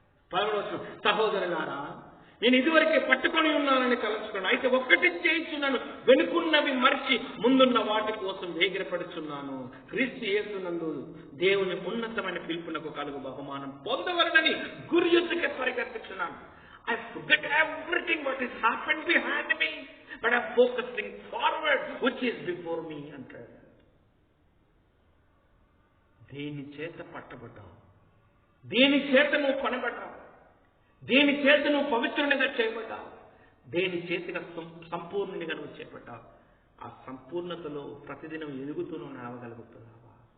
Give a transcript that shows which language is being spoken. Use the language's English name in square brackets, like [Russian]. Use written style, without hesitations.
[Telugu] 11వ వచనం, సహోదరులారా, నేను ఇదివరకే పట్టుకొని ఉన్నానని తలంచుకున్నాను, అయితే ఒక్కటి చేయించున్నాను, వెనుకున్నవి మర్చి ముందున్న వాటి కోసం వేగిరపడుచున్నాను. క్రీస్తు యేసునందు దేవుని ఉన్నతమైన పిలుపునకు కలుగు బహుమానం పొందవలనని గురి యుద్ధకే పరిగెత్తుచున్నాను. [English] I forget everything what has happened behind me, but I'm focusing forward which is before me [Telugu] అంటాడు. దేని చేత పట్టబడ్డావు, దేని చేత నువ్వు కొనబడ్డావు, దేని చేత నువ్వు పవిత్రునిగా చేయబడ్డావు, దేని చేతిగా సంపూర్ణునిగా నువ్వు చేపట్టావు, ఆ సంపూర్ణతలో ప్రతిదినం ఎదుగుతూ నువ్వు నడవగలుగుతున్నావా?